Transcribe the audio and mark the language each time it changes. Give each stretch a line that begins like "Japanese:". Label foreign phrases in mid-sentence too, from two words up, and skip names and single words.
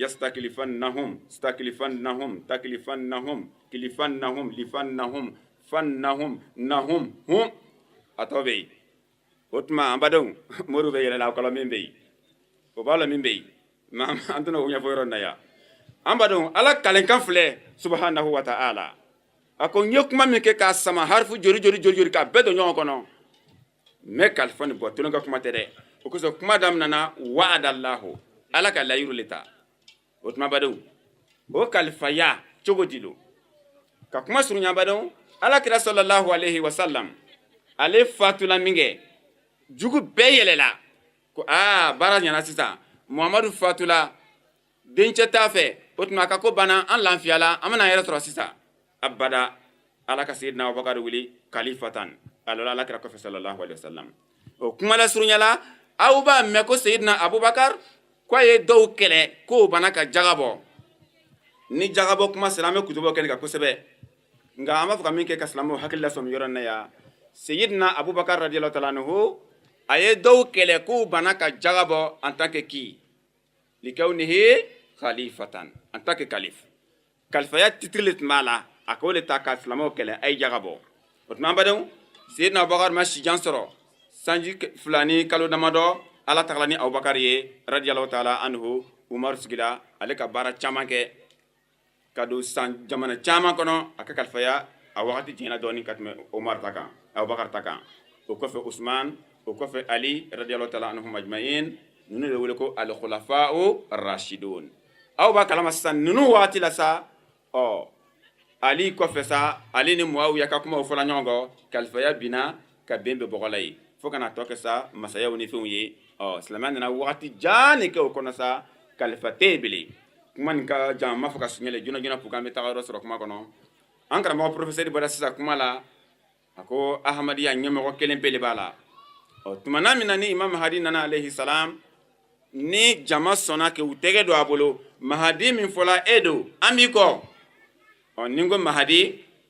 Bambara: lifannahum fannahum hum a tɔ bɛ yen o tuma an badenw moriw bɛ yɛlɛla o kɔlɔ min bɛ yen o b'a la min bɛ yen mɛ an tɛna o ɲɛfɔ yɔrɔ in na yan an badenw ala kalenkan filɛ
Arabic: سبحانه وتعالى
Bambara: a ko n ye kuma min kɛ k'a sama harifu jori k'a bɛɛ don ɲɔgɔn kɔnɔ mɛ kalifa nin bɔ tolon ka kuma tɛ dɛ o kosɔn kuma daminɛna wa'adallahu ala ka layiru le ta o tuma badenw o kalifaya cogo di lo ka kuma surunya badenw ala kira
Arabic: صلى الله عليه وسلم
Bambara: ale fatula min kɛ jugu bɛɛ yɛlɛla ko baara ɲɛna sisan muhamadu fatula dencɛ t'a fɛ o tuma a ka ko banna an lafiyala an bɛna an yɛrɛ sɔrɔ sisan abada ala ka sayidina abubakar wili kalifatan alola ala kira kɔfɛ
Arabic: صلى الله عليه وسلم
Bambara: o kuma la surunyala aw b'a mɛn ko sayidina abubakar ko a ye dɔw kɛlɛ k'o bana ka jagabɔ ni jagabɔ kuma sera an bɛ kutubɔ kɛ nin kan kosɛbɛ nka an b'a fɔ ka min kɛ ka silamɛw hakili lasɔmi yɔrɔ in na yan sayidina abubakar
Arabic: رضي الله تعالى عنه
Bambara: a ye dɔw kɛlɛ k'o bana ka jagabɔ
French: en tant que qui
Arabic: لكونه خليفة
French: en tant que kalif
Bambara: kalifaya titre le tun b'a la a ko le ta ka silamɛw kɛlɛ a ye jagabɔ o tuma an badenw sayidina abubakar ma sijan sɔrɔ sanji fila ni kalo damadɔ ala tagala ni abubakar ye
Arabic: رضي الله تعالى عنه
Bambara: umaru sigira ale ka baara caman kɛ ka don jamana caman kɔnɔ a ka kalifaya a wagati jiginna dɔɔni ka tɛmɛ umaru ta kan abubakar ta kan o kɔfɛ usman o kɔfɛ ali
Arabic: رضي الله تعالى عنهم أجمعين
Bambara: ninnu de wele ko
Arabic: الخلفاء الراشدون
Bambara: aw b'a kalama sisan ninnu wagati la sa ali kɔfɛ sa ali ni muawiya ka kumaw fɔla ɲɔgɔn kɔ kalifaya binna ka bɛn bɛ bɔgɔ la ye fo kana tɔ kɛ sa masayaw ni fɛnw ye silamɛya nana wagati jan de kɛ o kɔnɔ sa kalifa tɛ yen bilen kuma nin ka jan n m'a fɔ ka suɲɛlɛ joona
French: pour que
Bambara: an bɛ taga yɔrɔ sɔrɔ kuma kɔnɔ an karamɔgɔ professeur bɔra sisan kuma la a ko ahamadiya ɲɛmɔgɔ kelen pe de b'a la tumana min na ni imam mahadi nana
Arabic: عليه السلام
Bambara: ni jama sɔnna k'u tɛgɛ don a bolo mahadi min fɔla e don an b'i kɔ ni n ko mahadi